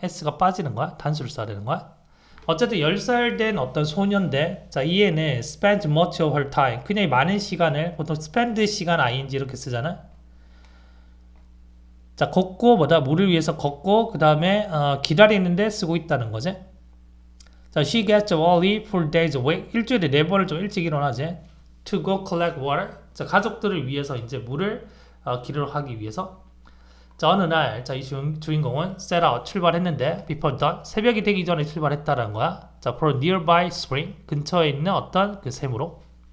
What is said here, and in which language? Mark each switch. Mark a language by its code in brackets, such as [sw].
[ko] S가 빠지는 거야. 단수를 써야 되는 거야. 어쨌든 10살 된 어떤 소년인데, 자, 이 애는 [en] spent much of her time. [ko] 그냥 많은 시간을, 보통 spend 시간 ing 이렇게 쓰잖아. 자, 걷고, 뭐다? 물을 위해서 걷고, 그 다음에, 기다리는데 쓰고 있다는 거지. [en] 자, she gets up early 4 days a week. [ko] 일주일에 4번을 좀 일찍 일어나지. [en] To go collect water. [ko] 자, 가족들을 위해서 이제 물을 기르러 가기 위해서. 자, 어느 날, 자, 이 주인공은 [en] set out, [ko] 출발했는데, [en] before dawn, [ko] 새벽이 되기 전에 출발했다라는 거야. 자, [en] for a nearby spring, [ko] 근처에 있는 어떤 그 샘으로.